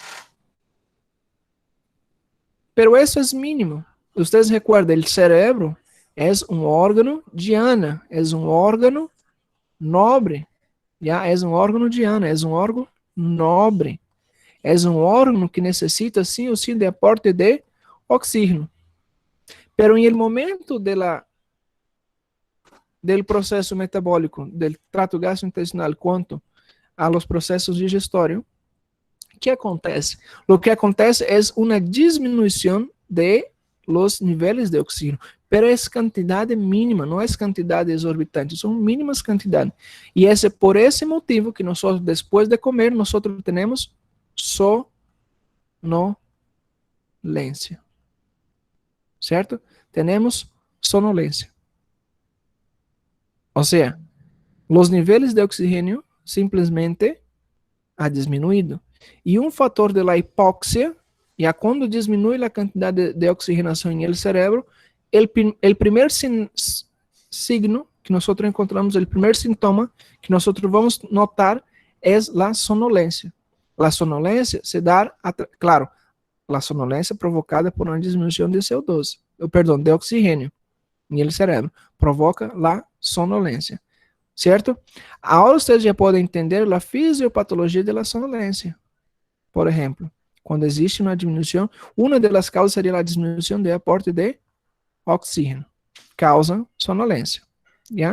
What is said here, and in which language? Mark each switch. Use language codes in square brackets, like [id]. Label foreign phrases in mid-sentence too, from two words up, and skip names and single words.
[pt] Pero isso é mínimo. Vocês recordam, o cérebro é um órgão diana, é um órgão nobre, é um órgão diana, é um órgão nobre. É um órgão que necessita, sim ou sim, de aporte de oxígeno. Pero em [es] el momento del [pt] processo metabólico, [es] del trato [pt] gastrointestinal, quanto [es] a los [pt] processos digestórios, o que acontece? O que acontece é uma diminuição [es] de los [pt] níveis de oxígeno, pero é quantidade mínima, não é quantidade exorbitante, são mínimas quantidades. E é por esse motivo que nós, depois de comer, nós temos sonolência. Certo? Temos sonolência. Ou seja, os níveis de oxigênio simplesmente ha diminuído. E um fator da hipóxia, quando diminui a quantidade de oxigenação em [es] el cerebro, [pt] o primeiro signo que nós encontramos, o primeiro sintoma que nós vamos notar é a sonolência. A sonolência se dá, claro, a sonolência provocada por uma diminuição de CO2, de oxigênio em [es] el cerebro, [pt] provoca a sonolência, certo? Agora vocês já podem entender a fisiopatologia da sonolência. Por exemplo, quando existe uma diminuição, uma das causas seria a diminuição de aporte de oxígeno, causa sonolência, já?